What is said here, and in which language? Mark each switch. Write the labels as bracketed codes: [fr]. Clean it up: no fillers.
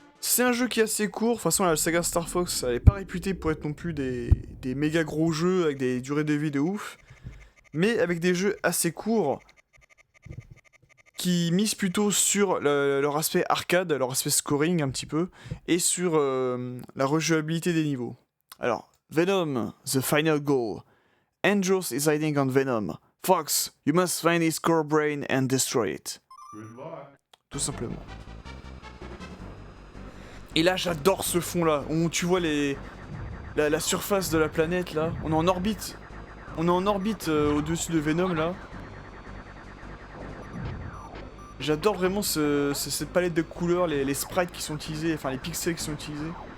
[fr] C'est un jeu qui est assez court, de toute façon la saga Star Fox, elle est pas réputée pour être non plus des méga gros jeux avec des durées de vie de ouf. Mais avec des jeux assez courts, qui misent plutôt sur leur aspect arcade, leur aspect scoring un petit peu, et sur la rejouabilité des niveaux. [en] Alors, Venom, the final goal. Andros is hiding on Venom. Fox, you must find his core brain and destroy it. [fr] Tout simplement. Et là, j'adore ce fond là, où tu vois la surface de la planète là. On est en orbite. On est en orbite au-dessus de Venom là. J'adore vraiment cette palette de couleurs, les sprites qui sont utilisés, enfin les pixels qui sont utilisés.